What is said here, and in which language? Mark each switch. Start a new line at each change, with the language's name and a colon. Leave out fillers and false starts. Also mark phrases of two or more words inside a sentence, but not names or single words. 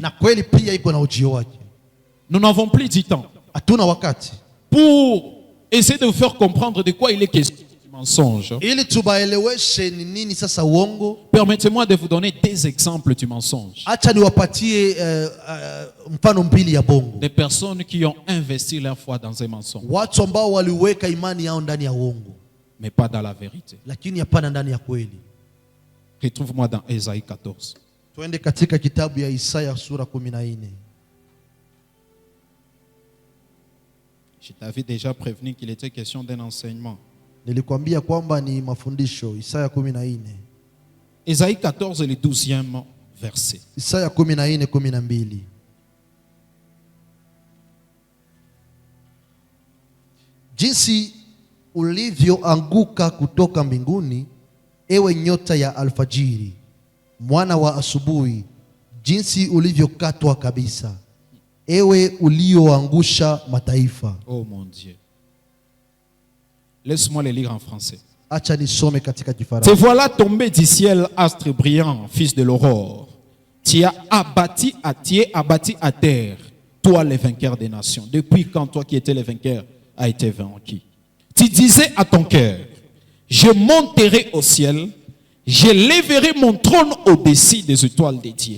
Swahili: na kweli pia iko na ujio wake.
French: Nous n'avons plus du temps
Swahili: Hatuna wakati
French: pour essayer de vous faire comprendre de quoi il est question du mensonge.
Swahili: ili tubaeleweshe ni nini sasa uongo.
French: Permettez-moi de vous donner 2 exemples du mensonge.
Swahili: Acha niwapatie mfano mbili ya bongo,
French: Des personnes qui ont investi leur foi dans un mensonge,
Swahili: watu ambao waliweka imani yao ndani ya uongo,
French: mais pas dans la vérité.
Swahili: lakini hapana ndani ya kweli.
French: Retrouve-moi dans Ésaïe 14.
Swahili: Tuende katika kitabu ya Isaya sura 14.
French: Je t'avais déjà prévenu qu'il était question d'un enseignement.
Swahili: Nilikwambia kwamba ni mafundisho. Isaya 14.
French: Ésaïe 14, le 12e verset.
Swahili: Isaya 14:12. Jinsi ulivyoanguka kutoka mbinguni, ewe nyota ya alfajiri, mwana wa asubuhi, jinsi ulivyokatwa kabisa, ewe ulioangusha mataifa.
French: Oh mon Dieu. Laisse-moi le lire en français.
Swahili: Acha nisome katika Kifaransa.
French: Te voilà tombé du ciel, astre brillant, fils de l'aurore. Tu as abattu à terre, toi le vainqueur des nations. Depuis quand toi qui étais le vainqueur a été vaincu? Tu disais à ton cœur, je monterai au ciel, je lèverai mon trône au-dessus des étoiles de Dieu.